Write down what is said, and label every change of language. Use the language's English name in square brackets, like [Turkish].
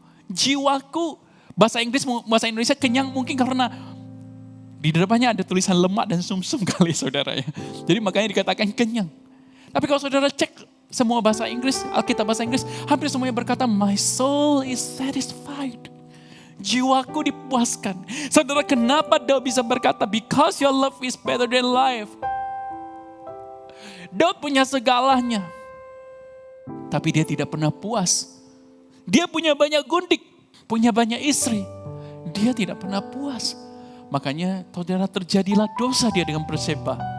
[Indonesian] Jiwaku, bahasa Indonesia kenyang mungkin karena di depannya ada tulisan lemak dan sumsum kali saudara ya. Jadi makanya dikatakan kenyang. Tapi kalau saudara cek semua bahasa Inggris, Alkitab bahasa Inggris, hampir semuanya berkata, [English] my soul is satisfied. [Indonesian] Jiwaku dipuaskan. Saudara, kenapa Daud bisa berkata, [English] because your love is better than life. [Indonesian] Daud punya segalanya, tapi dia tidak pernah puas. Dia punya banyak gundik, punya banyak istri. Dia tidak pernah puas. Makanya saudara, terjadilah dosa dia dengan Batseba.